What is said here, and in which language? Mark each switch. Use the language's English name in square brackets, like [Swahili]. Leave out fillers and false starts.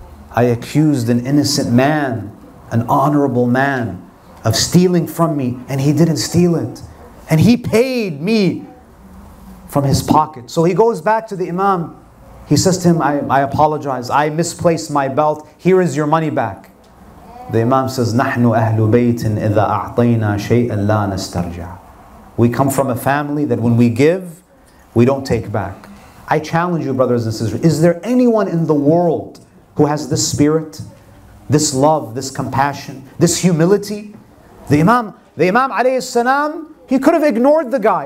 [English] I accused an innocent man, an honorable man, of stealing from me, and he didn't steal it. And he paid me from his pocket. So he goes back to the Imam. He says to him, I apologize. I misplaced my belt. Here is your money back. The Imam says, [Arabic] نَحْنُ أَهْلُ بَيْتٍ إِذَا أَعْطَيْنَا شَيْئًا لَا نَسْتَرْجَعُ. [English] We come from a family that when we give, we don't take back. I challenge you, brothers and sisters, is there anyone in the world who has this spirit, this love, this compassion, this humility? The Imam alayhi salam, he could have ignored the guy.